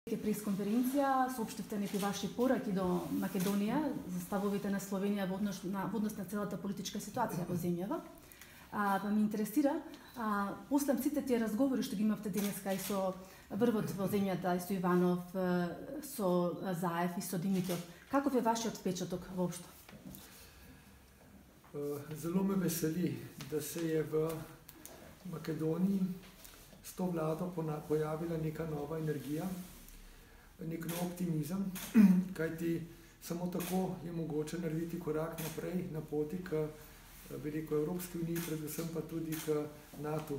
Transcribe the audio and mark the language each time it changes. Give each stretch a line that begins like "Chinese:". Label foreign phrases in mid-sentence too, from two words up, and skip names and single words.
Macedonian: Пресконференција соопштивте некои ваши пораки до Македонија за ставовите на Словенија во однос на целата политичка ситуација во земјава. Па ме интересира, после сите тие разговори што ги имавте денеска и со врвот во земјата, и со Иванов, со Заев и со Димитров, каков е вашиот впечаток воопшто?
Slovenian: Zelo me veseli, da se je v Makedoniji s to vlado pojavila neka nova energija, nek nov optimizem, kajti samo tako je mogoče narediti korak naprej na poti k Evropski uniji, predvsem pa tudi k NATO.